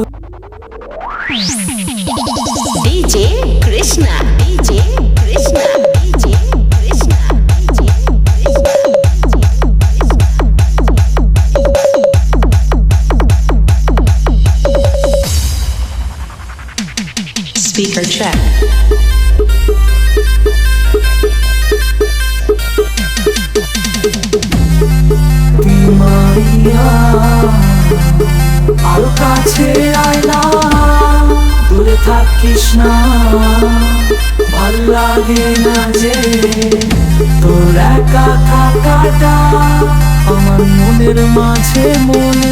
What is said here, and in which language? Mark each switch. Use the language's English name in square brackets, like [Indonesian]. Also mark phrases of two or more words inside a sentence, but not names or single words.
[English] DJ Krishna. DJ Krishna. DJ Krishna. DJ Krishna. Speaker check. [Bangla] আর কাছে আয়না দূরে থাকিস না ভাল লাগে না যে তোর একা থাকাটা আমার মনের মাঝে